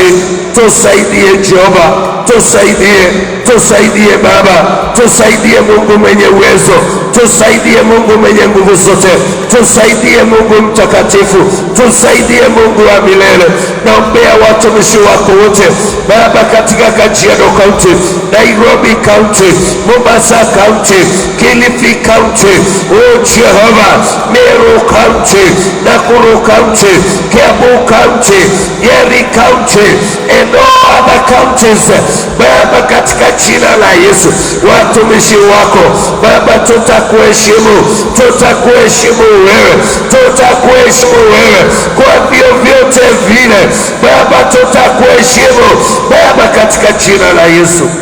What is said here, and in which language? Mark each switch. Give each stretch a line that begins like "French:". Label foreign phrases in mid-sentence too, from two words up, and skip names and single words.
Swahili: Tusaidie Jehova, tusaidie, tusaidie Baba, tusaidie Mungu mwenye uwezo, tusaidie Mungu mwenye nguvu zote, tusaidie Mungu mtakatifu, tusaidie Mungu wa milele. Naombea watumishi wako wote Baba, katika Kajiado County, Nairobi County, Mombasa County, Kilifi County, Jehova, Meru County, Nakuru County, Kiambu County, Nyeri County,
English: and all other counties Baba,
Swahili: katika jina la Yesu. Watumishi wako Baba, tutakuheshimu, tutakuheshimu wewe, tutakuheshimu wewe kwa vyovyote vile Baba, tutakuheshimu Baba, katika jina la Yesu.